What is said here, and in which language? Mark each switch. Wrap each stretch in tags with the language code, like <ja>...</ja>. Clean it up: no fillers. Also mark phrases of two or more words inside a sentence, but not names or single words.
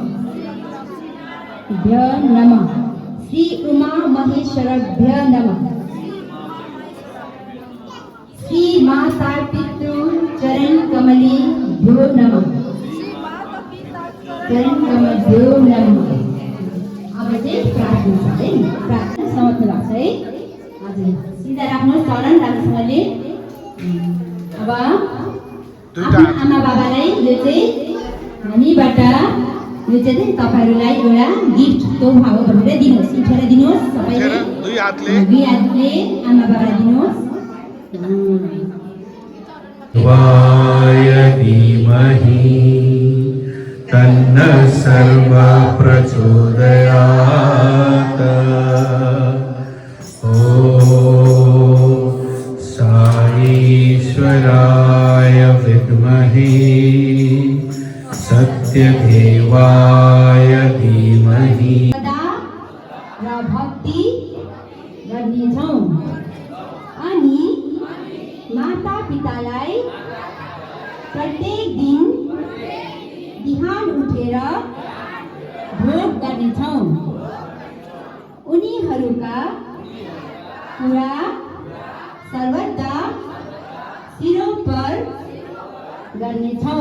<sa>भ्यो नमः। श्री उमा महेश्वरभ्यो नमः। श्री माता पितृ चरण कमलेभ्यो नमः। चरण कमलभ्यो नमः।</sa> <ne>अब चाहिँ प्रार्थना छ है, प्रार्थना समाप्त भएको छ है। हजुर सिधा राख्नुहोस् चरण राम्रोसँगले। अब आफ्नो आमा बाबालाई यो चाहिँ हामीबाट यो चाहिँ तपाईँहरूलाई एउटा गिफ्ट तोहफा हो भनेर दिनुहोस्। उठेर दिनुहोस् सबैले। दुई हातले आमा बाबालाई दिनुहोस्।</ne> <sa>वाय धीमहि तन्न सर्व प्रचोदयात्। ॐ साईश्वराय विद्महे सत्यदेवाय धीमहि।</sa> <ne>सदा र भक्ति गर्नेछौँ अनि माता पितालाई प्रत्येक दिन बिहान उठेर भोग गर्नेछौँ। उनीहरूका कुरा सर्वदा</ne> <hi>शिरों पर</hi> <ne>गर्नेछौँ।</ne>